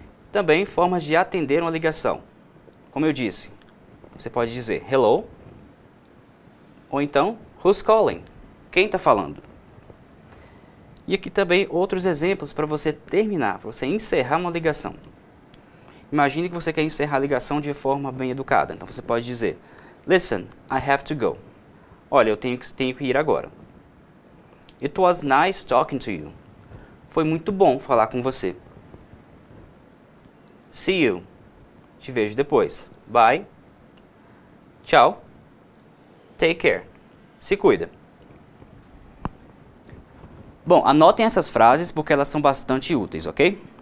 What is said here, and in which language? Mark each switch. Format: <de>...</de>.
<pt>Também formas de atender uma ligação. Como eu disse, você pode dizer hello, ou então</pt> <en>who's calling?</en> <pt>Quem está falando? E aqui também outros exemplos para você terminar, para você encerrar uma ligação. Imagine que você quer encerrar a ligação de forma bem educada. Então você pode dizer,</pt> <en>listen, I have to go.</en> <pt>Olha, eu tenho que ir agora.</pt> <en>It was nice talking to you.</en> <pt>Foi muito bom falar com você.</pt> <en>See you.</en> <pt>Te vejo depois.</pt> <en>Bye.</en> <pt>Tchau.</pt> <en>Take care.</en> <pt>Se cuida. Bom, anotem essas frases porque elas são bastante úteis, ok?</pt>